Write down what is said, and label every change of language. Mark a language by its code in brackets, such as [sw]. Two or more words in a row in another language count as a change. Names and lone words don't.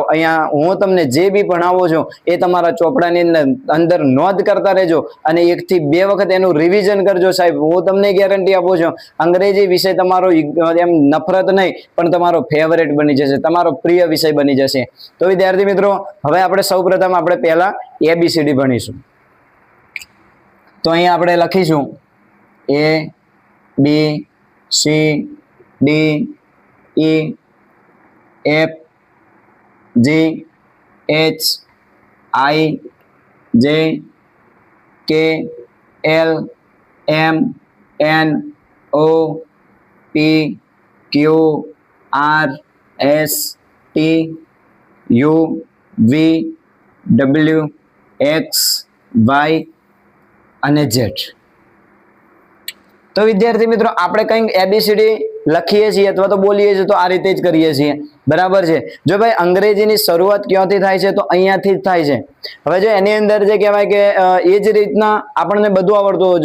[gu] અહીંયા હું તમને જે બી ભણાવું છું એ તમારા ચોપડાની અંદર નોંધ કરતા રહેજો અને 1 થી 2 વખત એનું રિવિઝન કરજો સાહેબ। હું તમને ગેરંટી આપું છું અંગ્રેજી વિષય તમારો એમ નફરત નહીં પણ તમારો ફેવરેટ બની જશે, તમારો પ્રિય વિષય બની જશે। તો વિદ્યાર્થી મિત્રો, હવે આપણે સૌપ્રથમ આપણે પહેલા એબીસીડી ભણીશું। તો અહીંયા આપણે લખીશું [en] A B C D E F G H I J K L M N O P Q R S T U V W X Y અને Z। [gu] તો વિદ્યાર્થી મિત્રો, આપણે કંઈક એબીસીડી લખીએ છીએ અથવા તો બોલીએ છીએ તો આ રીતે જ કરીએ છીએ, બરાબર છે। જો ભાઈ અંગ્રેજીની શરૂઆત ક્યાંથી થાય છે? તો અહીંયાથી જ થાય છે। હવે જો એની અંદર જે કહેવાય કે એ જ રીતના આપણને બધું આવડતું હોય।